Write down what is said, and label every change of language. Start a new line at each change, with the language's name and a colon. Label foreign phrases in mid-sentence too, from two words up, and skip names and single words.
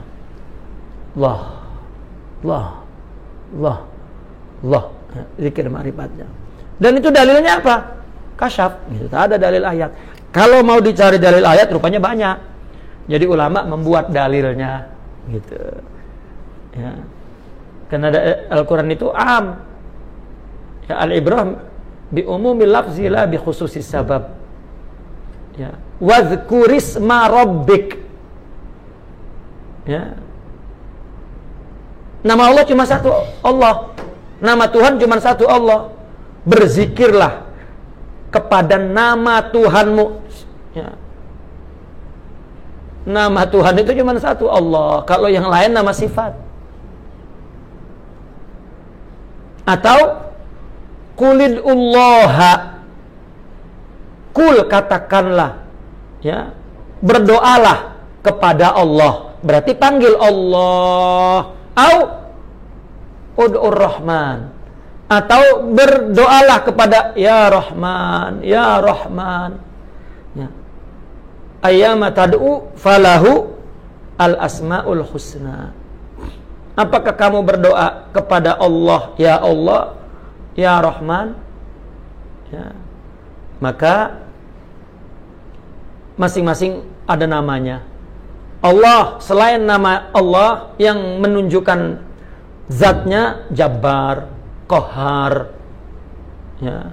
Indonesian: Allah, Allah, Allah, Allah. Zikir ma'rifatnya. Dan itu dalilnya apa? Kasyaf gitu. Tak ada dalil ayat. Kalau mau dicari dalil ayat rupanya banyak. Jadi ulama membuat dalilnya gitu ya. Karena Al-Quran itu am ya,
Arabic: العبرة بعموم اللفظ لا بخصوص السبب
Indonesian: ya.
Arabic: واذكر اسم ربك ya.
Indonesian: Nama Allah cuma satu, Allah. Nama Tuhan cuma satu, Allah. Berzikirlah kepada nama Tuhanmu ya. Nama Tuhan itu cuma satu, Allah. Kalau yang lain nama sifat. Atau
Arabic: قل ادعوا الله,
Indonesian: kul katakanlah ya, berdoalah kepada Allah. Berarti panggil Allah.
Arabic: أو ادعوا الرحمن,
Indonesian: atau berdoalah kepada
Arabic: يا رحمن يا رحمن
Indonesian: ya.
Arabic: أيا ما تدعوا فله الأسماء الحسنى.
Indonesian: Apakah kamu berdoa kepada Allah,
Arabic: يا الله يا رحمن
Indonesian: ya, maka masing-masing ada namanya. Allah, selain nama Allah yang menunjukkan zatnya Jabbar, Qahar ya.